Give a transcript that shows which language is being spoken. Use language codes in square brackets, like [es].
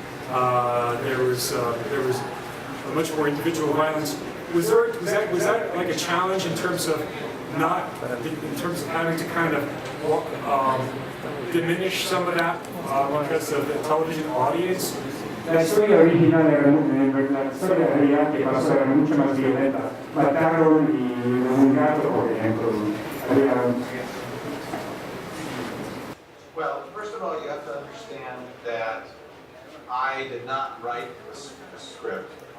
[en] There was much more individual violence. Was that like a challenge in terms of having to kind of diminish some of that because of the television audience? [es] La historia original era la historia real que pasó era mucho más violenta. Mataron y un gato, por ejemplo. [en] Well, first of all, you have to understand that I did not write the script.